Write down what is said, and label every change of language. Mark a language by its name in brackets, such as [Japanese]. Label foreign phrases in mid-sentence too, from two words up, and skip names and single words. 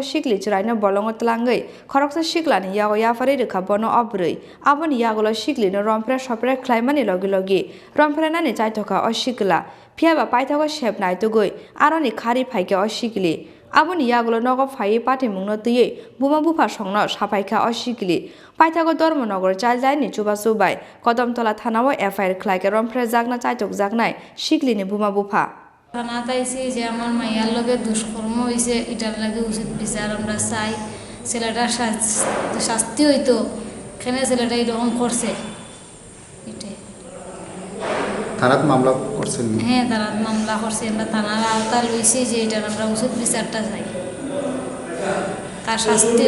[Kok Borok] Sikli Chwrai no bolongo tlangwi Khoroksa Siklani yago yafari rwkha bono obwrwi Aboni yagolo Siklino Romphere sopre khlaimani logi Rompherenani Chaitokha o Sikla Phiaba paithago sepnai tugui aroni khari phaike o Sikli Aboni yagolo nogo phai patimungno tui buma bufa songno sapaikha o Sikli Paithago Dharmanagar Childline Chubai Kotomtola Thanao FIR khlaike Rompherenani Chaitokjaknai Siklini buma bufa [Bangla] থানাতে আইছি যে আমার মাইয়ার লগে দুষ্কর্ম হইছে এটার লাগে উচিত বিচার আমরা চাই ছেলেটার শাস্তি হইতো কেন ছেলেটা এরকম করছে এটাই থানাত মামলা করছেন হ্যাঁ থানাত মামলা করছে আমরা থানার আওতা লইছি যে এটার আমরা উচিত বিচারটা চাই তার শাস্তিও